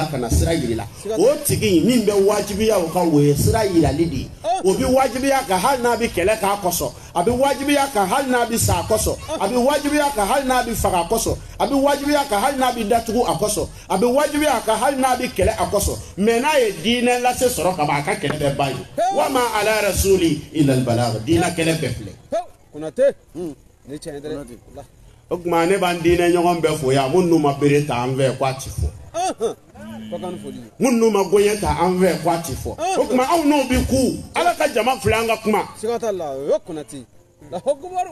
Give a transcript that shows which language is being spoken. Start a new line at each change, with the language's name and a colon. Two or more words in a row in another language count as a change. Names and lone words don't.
Bambara: ka na sira yiri la o tigi min bɛ wajibiya o kan o ye sira yirali de ye o bɛ wajibiya kan hali n'a bɛ kɛlɛ k'a kɔsɔn a bɛ wajibiya kan hali n'a bɛ sa a kɔsɔn a bɛ wajibiya kan hali n'a bɛ faga a kɔsɔn a bɛ wajibiya kan hali n'a bɛ datugu a kɔsɔn a bɛ wajibiya kan hali n'a bɛ kɛlɛ a kɔsɔn mais n'a ye diinɛ lase sɔrɔ ka ban a ka kɛlɛ bɛ ban ye
Arabic: وما على الرسول إلا البلاغ
Bambara: diinɛ kɛlɛ bɛɛ filɛ. Konate ne tiɲɛ dɛ. o kuma ne b'an diinɛ ɲɔgɔn bɛɛ fo yan mun n'u ma bere ta an fɛ k'a ti fɔ mun n'u ma gɔɲɛ ta an fɛ k'a ti fɔ o kuma aw n'o bi ku ala ka jama filɛ an ka kuma siga t'a la o ye Konate
Arabic: الله أكبر